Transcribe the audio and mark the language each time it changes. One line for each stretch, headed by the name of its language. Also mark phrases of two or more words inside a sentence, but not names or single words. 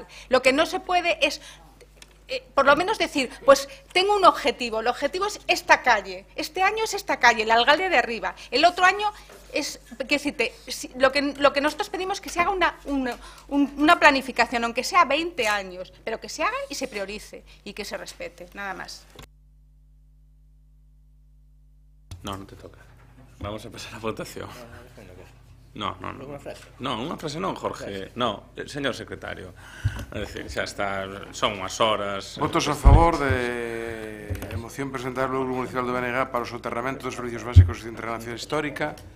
Spanish: Lo que no se puede es, por lo menos decir, pues tengo un objetivo, el objetivo es esta calle, este año es esta calle, el alcalde de arriba, el otro año es, lo que nosotros pedimos es que se haga una planificación, aunque sea 20 años, pero que se haga y se priorice y que se respete, nada más. No te toca. Vamos a pasar a votación. No,
Galician: unha frase non,
Spanish: Jorge. No, señor secretario.
Galician: É dicir, xa está, son unhas horas. Votos a favor de a moción presentada polo Grupo Municipal do BNG para o soterramento dos servicios básicos de integración histórica.